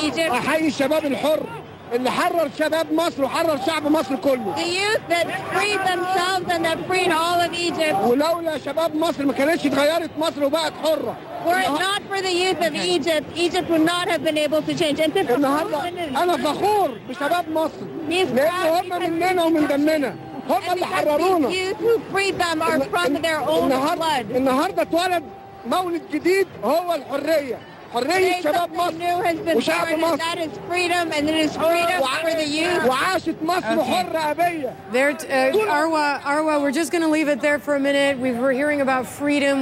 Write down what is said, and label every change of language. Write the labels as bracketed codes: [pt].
[ar] احيي الشباب الحر اللي حرر شباب مصر وحرر شعب مصر كله. [en] The youth that freed themselves and that freed all of Egypt. [ar] ولولا شباب مصر ما كانتش اتغيرت مصر وبقت حرة. [en] Were it not for the youth of Egypt, Egypt would not have been able to change. [ar] النهارده أنا فخور بشباب مصر لأن هم مننا ومن دمنا. هم اللي حررونا. [en] The youth who freed them are from their own blood. [ar] النهارده اتولد مولد جديد هو الحرية. حرية شباب مصر وشعب مصر. [en] That is freedom and it is freedom for the youth. [ar] وعاشت مصر حرة أبية. [en] Arwa, we're just going to leave it there for a minute. We're hearing about freedom.